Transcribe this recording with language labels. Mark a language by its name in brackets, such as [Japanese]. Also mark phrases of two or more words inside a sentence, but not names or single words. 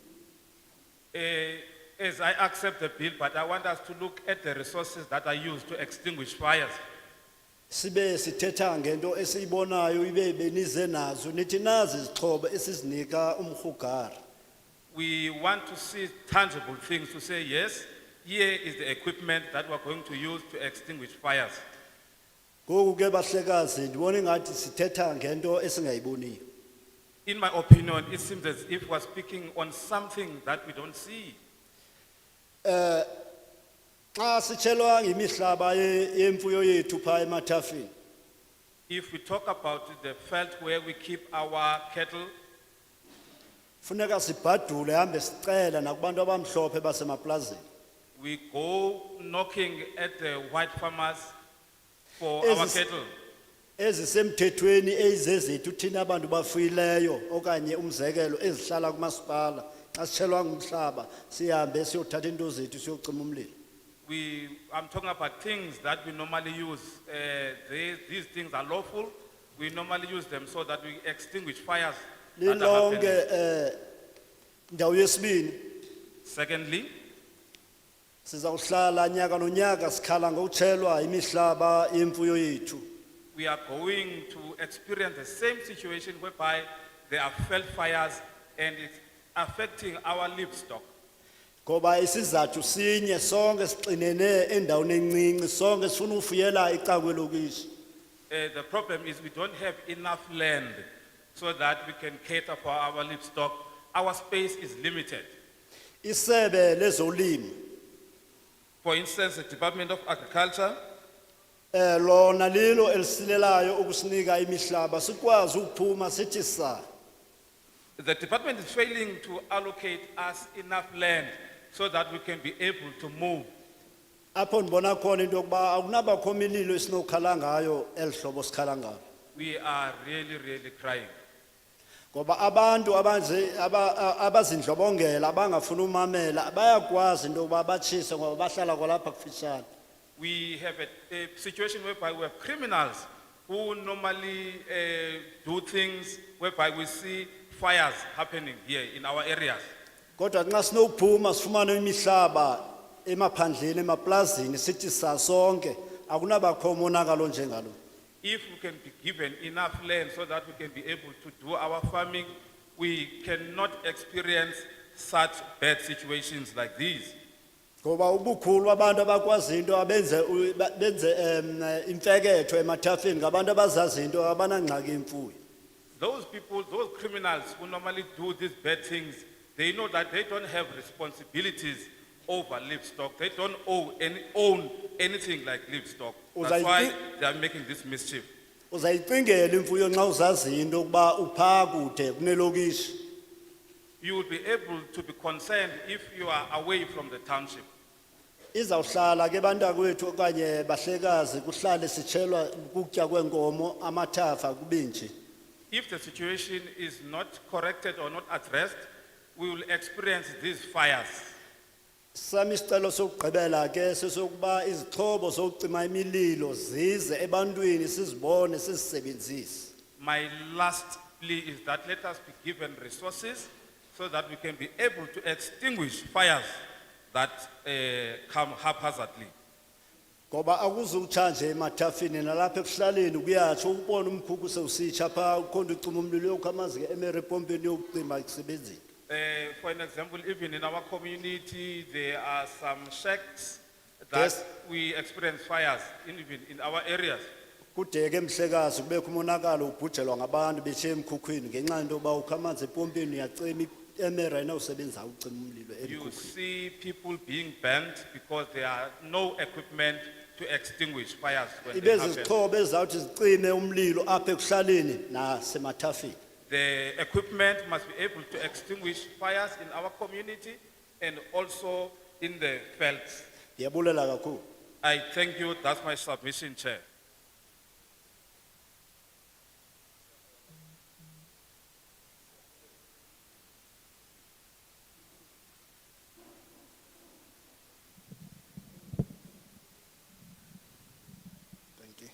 [English] As I accept the bill, but I want us to look at the resources that are used to extinguish fires. [Xhosa] Sibe sithetha ngento esiyibonayo ibe benize nazo nithi nazi izixhobo esizinika umhugari. [English] We want to see tangible things to say, yes, here is the equipment that we're going to use to extinguish fires. [Xhosa] Ngoku ke bahlekazi ndibona ngathi sithetha ngento esingayiboniyo. [English] In my opinion, it seems as if we're speaking on something that we don't see. [Xhosa] Xa sitshelwa ngemihlaba yemfuyo yethu pha emathafeni. [English] If we talk about the Veld where we keep our cattle, [Xhosa] Funeka sibhadule hambe sicela nakubantu abamhlophe basemaplazini. [English] we go knocking at the white farmers for our cattle. [Xhosa] Ezisemthethweni ezizethu thina abantu bafuyileyo okanye umzekelo ezihlala kumasipala xa sitshelwa ngumhlaba sihambe siyothatha into zethu siyocima umlilo. [English] I'm talking about things that we normally use. These things are lawful. We normally use them so that we extinguish fires. that are happening. [Xhosa] Lilonke ndawo yesibini [English] Secondly, [Xhosa] sizawuhlala nyaka nonyaka sikhala ngokutshelwa imihlaba yemfuyo yethu. [English] we are going to experience the same situation whereby there are felt fires and it's affecting our livestock. [Xhosa] Ngoba isizathu sinye sonke sixinene endaweni encinci sonke sifuna ufuyela icakwe lokishi. [English] The problem is we don't have enough land so that we can cater for our livestock. Our space is limited. [Xhosa] Isebe lezolimo [English] For instance, the Department of Agriculture, [Xhosa] lona lilo elisilelayo ukusinika imihlaba sikwazi ukuphuma sithi sa. [English] the department is failing to allocate us enough land so that we can be able to move. [Xhosa] Apho ndibona khona into yokuba akunabakho imililo esinokhala ngayo elihlobo sikhala ngalo. [English] We are really, really crying. [Xhosa] Ngoba abantu abazindlobongela abangafuna umamela bayakwazi into yokuba batshise ngoba bahlala kwalapha kufitshane. [English] We have a situation whereby we have criminals who normally do things whereby we see fires happening here in our areas. [Xhosa] Kodwa nxa sinokuphuma sifumane imihlaba emaphandleni emaplazini sithi sasonke akunabakho umonakalo njengalo. [English] If we can be given enough land so that we can be able to do our farming, we cannot experience such bad situations like these. [Xhosa] Ngoba ubukhulu abantu abakwazi into abenze imfeketho emathafeni ngabantu abazazi into abanangxaki imfuyo. [English] Those people, those criminals who normally do these bad things, they know that they don't have responsibilities over livestock. They don't own anything like livestock. That's why they are making this mischief. [Xhosa] Uzayicingela imfuyo nxa uzazi into ukuba upha kude kunelokishi. [English] You will be able to be concerned if you are away from the township. [Xhosa] Izawuhlala ke bantakwethu okanye bahlekazi kuhlale sitshelwa ukutya kwenkomo amathafa kubinje. [English] If the situation is not corrected or not addressed, we will experience these fires. [Xhosa] Sami isicelo sokugqibela ke sesokuba izixhobo zokucima imililo zize ebantwini sizibone sizisebenzise. [English] My last plea is that let us be given resources so that we can be able to extinguish fires that come haphazardly. [Xhosa] Ngoba akuzukutsha nje emathafini nalapha ekuhlaleni kuyatsho ubone umkhukhu sewusitsha pha ukhonda ucima umlilo yokhamazi ke emere epompeni yokucima ikusebenzini. [English] For an example, even in our community, there are some shacks that we experience fires, even in our areas. [Xhosa] Kudeke emhlekazi kubekho umonakalo ubhujelwa ngabantu beshiya emkhukhwini ngenxa yento yoba ukha amanzi epompeni uyacima emere ayinawusebenza ucima umlilo [English] You [Xhosa] emkhukhwini. [English] see people being burnt because there are no equipment to extinguish fires when they [Xhosa] Ibezi [English] happen. [Xhosa] izixhobo ezizawuthi zicime umlilo apha ekuhlaleni nasemathafini. [English] The equipment must be able to extinguish fires in our community and also in the fields. [Xhosa] Ndiyabulela kakhulu. [English] I thank you. That's my submission, Chair. Thank you.